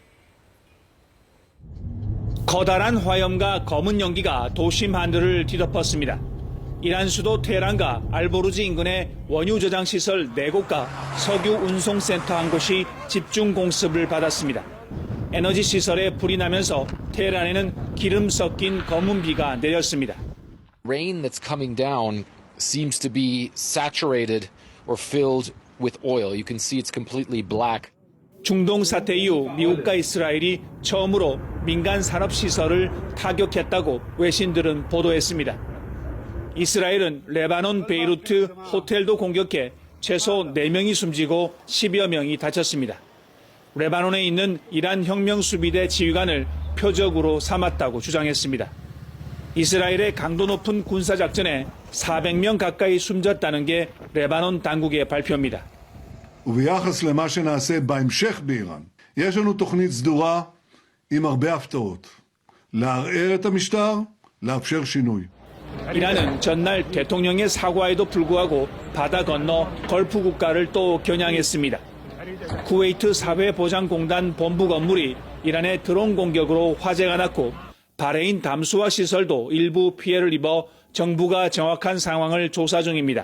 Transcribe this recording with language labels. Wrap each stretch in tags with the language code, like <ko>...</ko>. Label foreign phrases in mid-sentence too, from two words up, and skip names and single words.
<ko>커다란 화염과 검은 연기가 도심 하늘을 뒤덮었습니다. 이란 수도 테헤란과 알보르지 인근의 원유 저장 시설 4곳과 석유 운송센터 한 곳이 집중 공습을 받았습니다. 에너지 시설에 불이 나면서 테헤란에는 기름 섞인 검은 비가 내렸습니다.</ko> <en>Rain that's coming down seems to be saturated or filled with oil. You can see it's completely black.</en> <ko>중동 사태 이후 미국과 이스라엘이 처음으로 민간 산업 시설을 타격했다고 외신들은 보도했습니다. 이스라엘은 레바논 베이루트 호텔도 공격해 최소 4명이 숨지고 10여 명이 다쳤습니다. 레바논에 있는 이란 혁명수비대 지휘관을 표적으로 삼았다고 주장했습니다. 이스라엘의 강도 높은 군사작전에 400명 가까이 숨졌다는 게 레바논 당국의 발표입니다.</ko> <he>וביחס למה שנעשה בהמשך באיראן, יש לנו תוכנית סדורה עם הרבה הפתעות. לערער את המשטר, לאפשר שינוי.</he> <ko>이란은 전날 대통령의 사과에도 불구하고 바다 건너 걸프 국가를 또 겨냥했습니다. 쿠웨이트 사회보장공단 본부 건물이 이란의 드론 공격으로 화재가 났고 바레인 담수화 시설도 일부 피해를 입어 정부가 정확한 상황을 조사 중입니다.</ko>